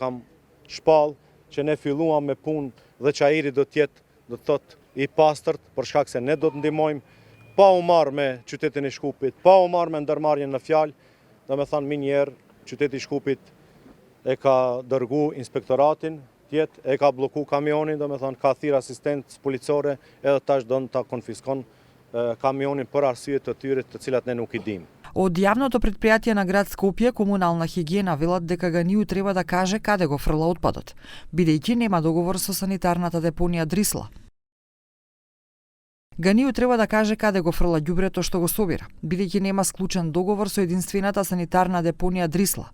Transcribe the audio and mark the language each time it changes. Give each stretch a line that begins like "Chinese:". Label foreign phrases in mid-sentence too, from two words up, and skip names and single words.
Albanian: kam shpall që ne filluam me punë dhe Çairi do të jetë, do të thotë, i pastërt për shkak se ne do të ndihmojmë pa u marrë me qytetin e Shkupit, pa u marrë me ndërmarrjen në fjalë, domethënë minjer qyteti i Shkupit e ka dërgu inspektoratin tjetë, e ka bloku kamionin, domethënë ka thirr asistencë policore, edhe tash don ta konfiskon камионин për arsye të tyre të cilat ne nuk I dimë.
Macedonian: Од јавното предпријатие на град Скопје, комунална хигиена, велат дека Ганиу треба да каже каде го фрла отпадот, бидејќи нема договор со санитарната депонија Дрисла. Ганиу треба да каже каде го фрла ѓубрето што го собира, бидејќи нема склучен договор со единствената санитарна депонија Дрисла.